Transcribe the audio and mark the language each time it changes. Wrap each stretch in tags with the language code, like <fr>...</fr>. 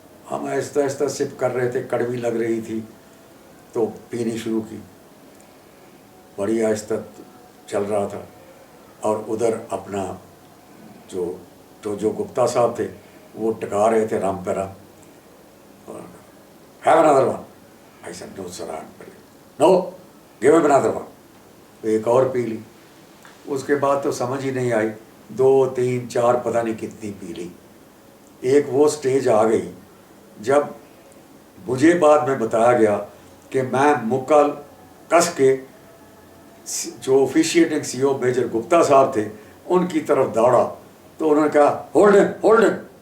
<ur>ہم آہستہ آہستہ سپ کر رہے تھے, کڑوی لگ رہی تھی تو پینی شروع کی. بڑی آہستہ چل رہا تھا, اور ادھر اپنا جو گپتا صاحب تھے وہ ٹکا رہے تھے رم پہ رم.</ur> <en>Have another one. I said, no sir, no, give him another one.</en> <ur>تو ایک اور پی لی. اس کے بعد تو سمجھ ہی نہیں آئی, 2 3 4 پتہ نہیں کتنی پی لی. ایک وہ سٹیج آ گئی جب مجھے بعد میں بتایا گیا کہ میں مکل کس کے جو آفیشیٹنگ سی او میجر گپتا صاحب تھے ان کی طرف دوڑا, تو انہوں نے کہا</ur> <en>Hold him, hold him.</en>